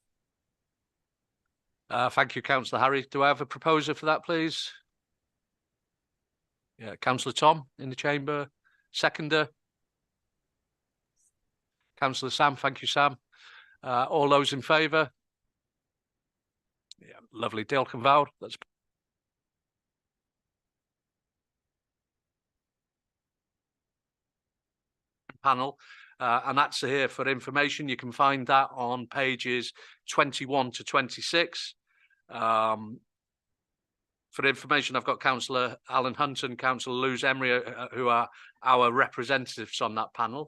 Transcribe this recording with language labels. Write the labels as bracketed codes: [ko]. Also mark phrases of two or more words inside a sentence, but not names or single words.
[en] Thank you, Councillor Harry. Do I have a proposer for that, please? Yeah, Councillor Tom in the chamber. Seconder. Councillor Sam. Thank you, Sam. All those in favour? Yeah, lovely. [cy] Diolch yn fawr. [en] That's panel. And that's here for information. You can find that on pages 21 to 26. For information, I've got Councillor Alan Hunt and Councillor Louise Emery, who are our representatives on that panel.